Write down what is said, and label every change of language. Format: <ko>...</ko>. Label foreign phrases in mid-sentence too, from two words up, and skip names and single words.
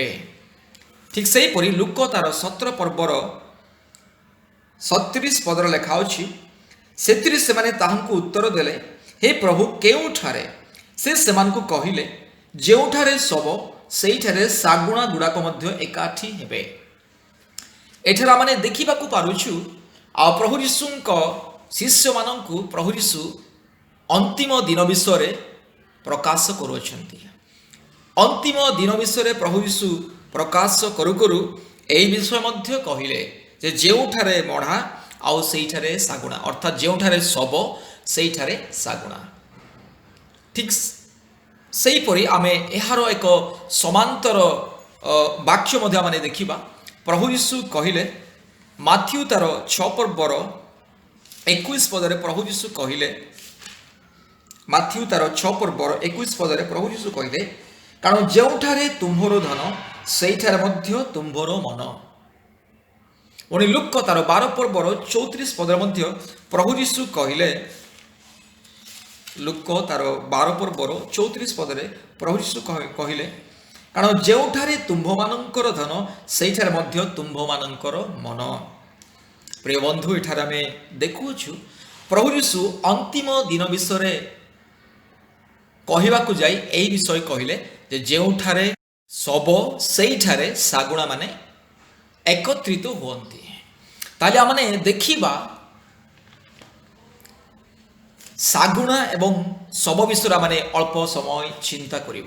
<or>ଠିକ ସେହି ପରି ଲୂକ ତାର 17 ପର୍ବର 37 ପଦର ଲେଖା ଅଛି, ସେତିରି ସେମାନେ ତାହାଙ୍କୁ ଉତ୍ତର ଦେଲେ, ହେ ପ୍ରଭୁ କେଉଁଠାରେ? ସେ ସେମାନଙ୍କୁ କହିଲେ, ଯେଉଁଠାରେ ଶବ ସେଇଠାରେ ଶାଗୁଣା ଗୁଡ଼ାକ ମଧ୍ୟ ଏକାଠି ହେବେ। ଏଠାରା ମାନେ ଦେଖିବାକୁ ପାରୁଛୁ ଆ ପ୍ରଭୁ ଯୀଶୁଙ୍କ ଶିଷ୍ୟ ମାନଙ୍କୁ ପ୍ରଭୁ ଯୀଶୁ ଅନ୍ତିମ ଦିନ ବିଷୟ ପ୍ରକାଶ କରୁଛନ୍ତି। ଅନ୍ତିମ ଦିନ ବିଷୟ ପ୍ରଭୁ ଯୀଶୁ ପ୍ରକାଶ କରୁ କରୁ ଏହି ବିଷୟ ମଧ୍ୟ କହିଲେ ଯେ ଯେଉଁଠାରେ ମଢ଼ା ଆଉ ସେଇଠାରେ ଶାଗୁଣା, ଅର୍ଥାତ ଯେଉଁଠାରେ ଶବ ସେଇଠାରେ ଶାଗୁଣା, अर्थात जेउठारे सब सेइठारे सागुणा। ଠିକ ସେହି ପରି ଆମେ ଏହାରୋ ଏକ ସମାନ୍ତର ବାକ୍ୟ ମଧ୍ୟ ମାନେ ଦେଖିବା। ପ୍ରଭୁ ଯୀଶୁ କହିଲେ ମାଥିଉ ତାର 6 ପର୍ବର 21 ପଦରେ ପ୍ରଭୁ ଯୀଶୁ କହିଲେ, ମାଥିଉ ତାର 6 ପର୍ବର 21 ପଦରେ ପ୍ରଭୁ ଯୀଶୁ କହିଲେ, କାରଣ ଯେଉଁଠାରେ ତୁମ୍ଭର ଧନ ସେଇଠାରେ ମଧ୍ୟ ତୁମ୍ଭର ମନ। ପୁଣି ଲୂକ ତାର 12 ପର୍ବର 34 ପଦରେ ମଧ୍ୟ ପ୍ରଭୁ ଯୀଶୁ କହିଲେ, ଲୂକ ତାର 12 ପର୍ବର 34 ପଦରେ ପ୍ରଭୁ ଯୀଶୁ କହିଲେ, କାରଣ ଯେଉଁଠାରେ ତୁମ୍ଭ ମାନଙ୍କର ଧନ ସେଇଠାରେ ମଧ୍ୟ ତୁମ୍ଭ ମାନଙ୍କର ମନ। ପ୍ରିୟ ବନ୍ଧୁ, ଏଠାରେ ଆମେ ଦେଖୁଛୁ ପ୍ରଭୁ ଯୀଶୁ ଅନ୍ତିମ ଦିନ ବିଷୟ କହିବାକୁ ଯାଇ ଏହି ବିଷୟ କହିଲେ ଯେ ଯେଉଁଠାରେ ଶବ ସେଇଠାରେ ଶାଗୁଣା ମାନେ ଏକତ୍ରିତ ହୁଅନ୍ତି। ତାଲେ ଆମନେ ଦେଖିବା ଶାଗୁଣା ଏବଂ ଶବ ବିଷୟ ମାନେ ଅଳ୍ପ ସମୟ ଚିନ୍ତା କରିବା।</or>